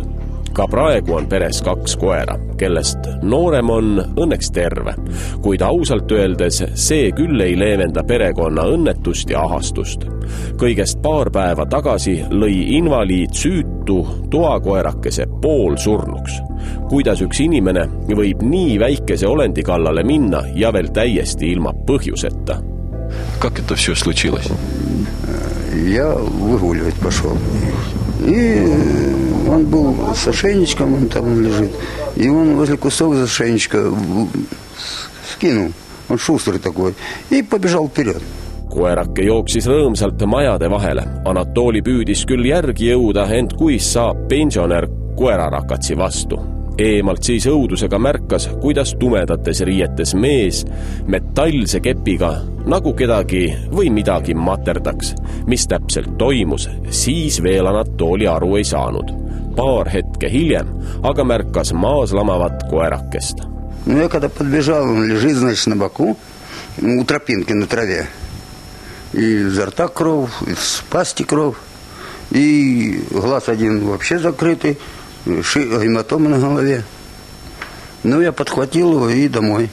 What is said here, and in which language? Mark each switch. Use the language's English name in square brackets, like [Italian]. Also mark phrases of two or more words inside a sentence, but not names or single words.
[Estonian] Ka praegu on peres 2 koera, kellest noorem on õnneks terve, kuid ausalt öeldes see küll ei leevenda perekonna õnnetust ja ahastust. Kõigest paar päeva tagasi lõi invaliid süütu toakoerakese poolsurnuks. Kuidas üks inimene võib nii väikese olendi kallale minna ja veel täiesti ilma põhjuseta? [Russian] Как это все случилось? Я выгуливать пошел. И он был с ошейничком, он там лежит. И он возле кусок за ошейничка скинул. Он шустрый такой. И побежал вперед. [Estonian] Koerake jooksis rõõmsalt majade vahele. Anatoli püüdis küll järgi jõuda, ent kuis saab pensionär koerarakatsi vastu. Eemalt siis õudusega märkas, kuidas tumedates riietes mees metallse kepiga nagu kedagi või midagi materdaks. Mis täpselt toimus, siis veel Anatoli aru ei saanud. Paar hetke hiljem aga märkas maas lamavat koerakest. [Russian] Ну, я когда подбежал, он лежит, значит, на боку, у тропинки на траве. И изо рта кровь, из пасти кровь, и глаз один вообще закрытый, гематома на голове. Ну, я подхватил его и домой.